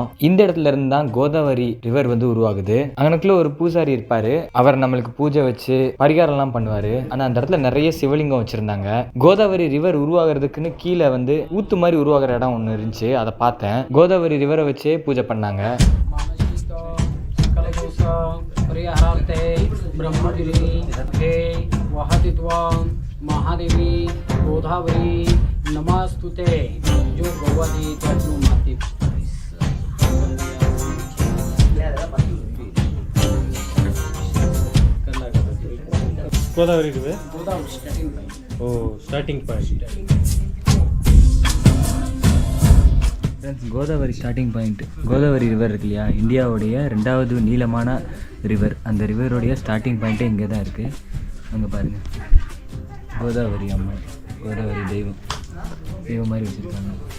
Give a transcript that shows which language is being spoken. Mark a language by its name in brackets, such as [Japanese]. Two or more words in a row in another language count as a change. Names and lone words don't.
[Tamil] இந்த இடத்துல இருந்து தான் கோதாவரி ரிவர் வந்து உருவாகுது. அங்கனுக்குள்ள ஒரு பூசாரி இருப்பாரு, அவர் நம்மளுக்கு பூஜை வச்சு பரிகாரம்லாம் பண்ணுவாரு. ஆனால் அந்த இடத்துல நிறைய சிவலிங்கம் வச்சிருந்தாங்க. கோதாவரி ரிவர் உருவாகிறதுக்குன்னு கீழே வந்து ஊத்து மாதிரி உருவாகிற இடம் ஒன்று இருந்துச்சு, அதை பார்த்தேன். கோதாவரி ரிவரை வச்சே பூஜை பண்ணாங்க. [Sanskrit] महादेवी गोदावरी नमस्तुते जो भगवती तनु माते [English] Godavari river starting point. O starting point. Godavari starting point. [Tamil] கோதாவரி ரிவர் இருக்கு இல்லையா, இந்தியாவுடைய 2வது நீளமான ரிவர். அந்த ரிவருடைய [English] starting point [Tamil] இங்கே தான் இருக்குது. அங்கே பாருங்கள், கோதாவரி அம்மா, கோதாவரி தெய்வம் மாதிரி வச்சுருக்காங்க.